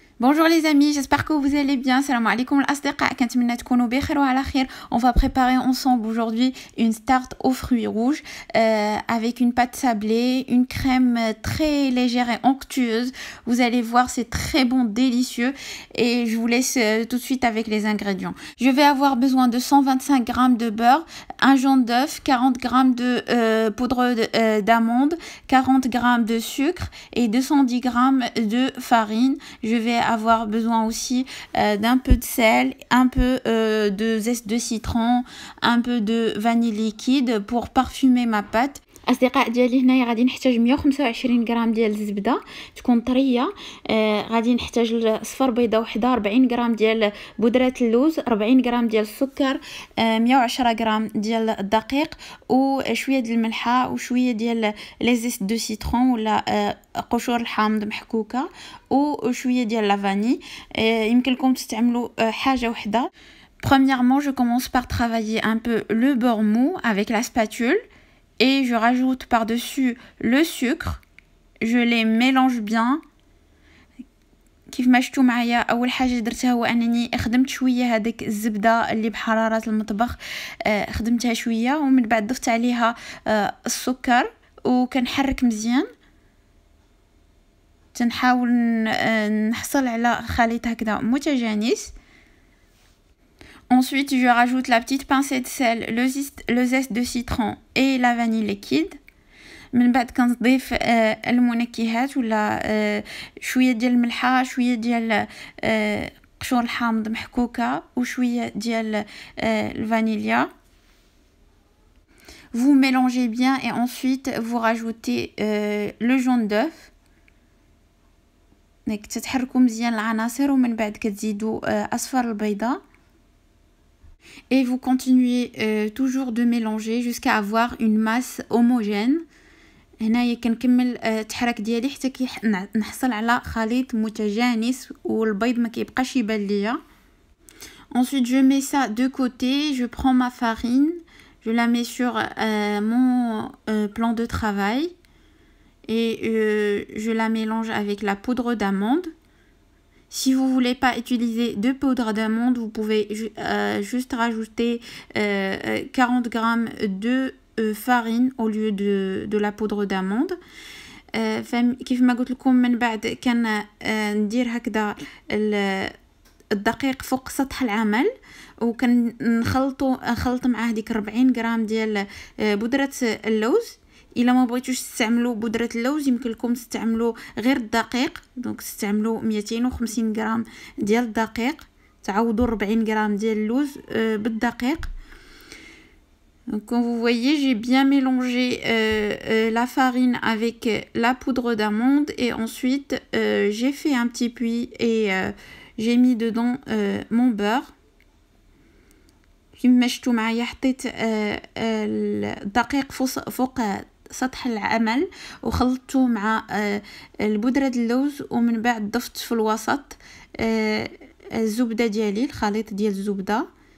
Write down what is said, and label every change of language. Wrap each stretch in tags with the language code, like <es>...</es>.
<fr>Bonjour les amis, j'espère que vous allez bien.</fr> <ar>Salam alaikum الأصدقاء, كنتمنى تكونوا بخير وعلى خير.</ar> <fr>On va préparer ensemble aujourd'hui une tarte aux fruits rouges avec une pâte sablée, une crème très légère et onctueuse. Vous allez voir, c'est très bon, délicieux. Et je vous laisse tout de suite avec les ingrédients. Je vais avoir besoin de 125 g de beurre, un jaune d'œuf, 40 g de poudre d'amande, 40 g de sucre et 210 g de farine. Je vais avoir besoin aussi d'un peu de sel, un peu de zeste de citron, un peu de vanille liquide pour parfumer ma pâte.</fr> <ar>اصدقاء ديالي هنايا غادي نحتاج 125 غرام ديال الزبده تكون طريه. غادي نحتاج صفر بيضه وحده، 40 غرام ديال بودره اللوز، 40 غرام ديال السكر، 110 غرام ديال الدقيق وشويه ديال الملحه وشويه ديال لي زيست دو سيترون ولا قشور الحامض محكوكه وشويه ديال لا فاني. يمكن لكم تستعملوا حاجه وحده.</ar> <fr>Premièrement, je commence par travailler un peu le beurre mou avec la spatule. Et je rajoute par-dessus le sucre. Je les mélange bien.</fr> <ar>كيف ما شفتوا معايا اول حاجه درتها هو انني خدمت شويه هذيك الزبده اللي بحراره المطبخ، خدمتها شويه ومن بعد ضفت عليها السكر وكنحرك مزيان، تنحاول نحصل على خليط هكذا متجانس.</ar> <fr>Ensuite, je rajoute la petite pincée de sel, le zeste de citron et la vanille liquide.</fr> <ar>من بعد كنضيف المنكهات ولا شويه ديال الملحه، شويه ديال قشور الحامض محكوكه وشويه ديال الفانيليا.</ar> <fr>Vous mélangez bien et ensuite vous rajoutez le jaune d'œuf.</fr> <ar>ديك تتحركوا مزيان العناصر ومن بعد كتزيدوا اصفر البيضه.</ar> <fr>Et vous continuez toujours de mélanger jusqu'à avoir une masse homogène.</fr> <ar>هنايا كنكمل التحرك ديالي حتى نحصل على خليط متجانس والبيض ما كيبقاش يبان ليا.</ar> <fr>Ensuite, je mets ça de côté. Je prends ma farine, je la mets sur mon plan de travail et je la mélange avec la poudre d'amande. Si vous voulez pas utiliser de poudre d'amande, vous pouvez juste rajouter 40 g de farine au lieu de la poudre d'amande.</fr> <ar>كيف ما قلت لكم من بعد كان ندير هكذا الدقيق فوق سطح العمل وكنخلط معاه ديك 40 غرام ديال بودرة اللوز. الا ما بغيتوش تستعملوا بودره اللوز يمكن لكم تستعملوا غير الدقيق، دونك تستعملوا 250 غرام ديال الدقيق تعوضوا 40 غرام ديال اللوز بالدقيق.</ar> <fr>Donc comme vous voyez, j'ai bien mélangé la farine avec la poudre d'amande et ensuite j'ai fait un petit puits et j'ai mis dedans mon beurre.</fr> <ar>كما شفتوا معايا حطيت الدقيق فوق سطح العمل وخلطته مع البودرة اللوز ومن بعد ضفت في الوسط الزبدة ديالي، الخليط ديال الزبدة.</ar>